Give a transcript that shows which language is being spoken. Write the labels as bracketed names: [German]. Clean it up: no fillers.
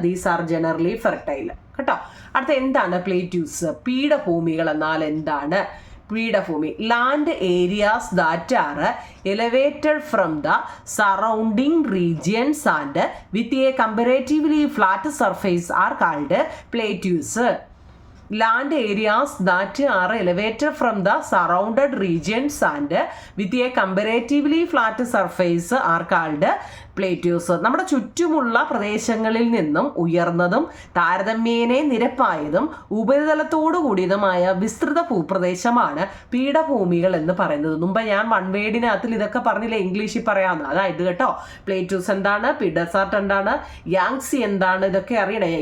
[English] these are generally fertile [Malayalam] കേട്ടോ. അടുത്ത എന്താണ് പ്ലേറ്റ്യൂസ്? പീഠഭൂമികൾ എന്നാൽ എന്താണ്? [English] പീഠഭൂമി, land areas that are elevated from the surrounding regions and with a comparatively flat surface are called plateaus. Land areas that are elevated from the surrounded regions and with a comparatively flat surface are called plateaus. [Malayalam] നമ്മുടെ ചുറ്റുമുള്ള പ്രദേശങ്ങളിൽ നിന്നും ഉയർന്നതും താരതമ്യേന നിരപ്പായതും ഉപരിതലത്തോടു കൂടിയതുമായ വിസ്തൃത ഭൂപ്രദേശമാണ് പീഠഭൂമികൾ എന്ന് പറയുന്നത്. മുമ്പ് ഞാൻ വൺ വേർഡിനകത്തിൽ ഇതൊക്കെ പറഞ്ഞില്ലേ, ഇംഗ്ലീഷിൽ പറയാമെന്ന്. അതായത് കേട്ടോ, പ്ലേറ്റ്യൂസ് എന്താണ്, ഡെസേർട്ട് എന്താണ്, യാങ്സി എന്താണ്, ഇതൊക്കെ അറിയണേ.